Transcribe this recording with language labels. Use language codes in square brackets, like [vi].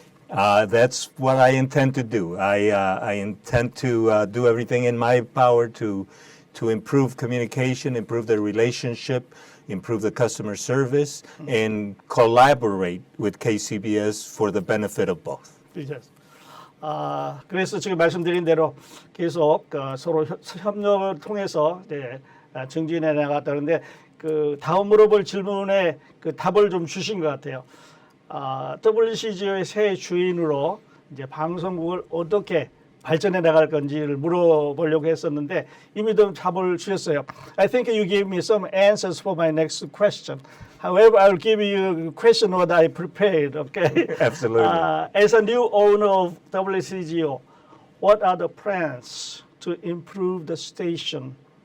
[en] That's what I intend to do. I intend to do everything in my power to improve communication, improve the relationship, improve the customer service, and collaborate with KCBS for the benefit of both. Yes. [ko] 그래서 지금 말씀드린 대로 계속 서로 협력을 통해서 증진해 나갔다는데 그 다음 물어볼 질문에 그 답을 좀 주신 것 같아요. WCGO의 새 주인으로 이제 방송국을 어떻게 발전해 나갈 건지를 물어보려고 했었는데 이미 좀 답을 주셨어요. [en] I think you gave me some answers for my next question. However, I'll give you a question what I prepared. Okay. Absolutely. As a new owner of WCGO, what are the plans to improve the station?